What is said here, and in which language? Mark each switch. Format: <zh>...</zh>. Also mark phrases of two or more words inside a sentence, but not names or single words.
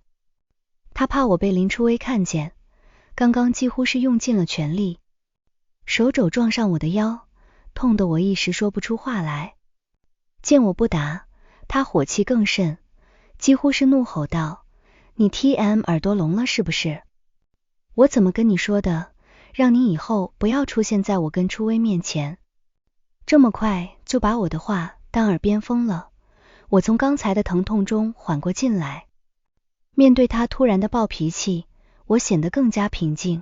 <zh>他怕我被林初微看見，剛剛幾乎是用盡了全力，手肘撞上我的腰，痛得我一時說不出話來。見我不答，他火氣更甚，幾乎是怒吼道：你 TM 耳朵聾了是不是？我怎麼跟你說的，讓你以後不要出現在我跟初微面前。這麼快就把我的話當耳邊風了。我從剛才的疼痛中緩過勁來，面對他突然的暴脾氣，我顯得更加平靜。</zh>